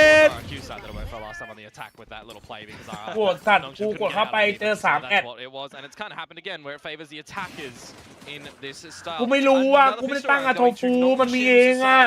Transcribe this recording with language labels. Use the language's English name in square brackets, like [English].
[English] RRQ side that went for last time on the attack with that little play because [Thai] ปวดสัตว์กูกดเข้าไปเจอ3 แอด [English] that's what it was, and it's kind of happened again where it favors the attackers in this style. [Thai] กูไม่รู้อ่ะกูไม่ได้ตั้งอะโทฟูมันมีเองอะ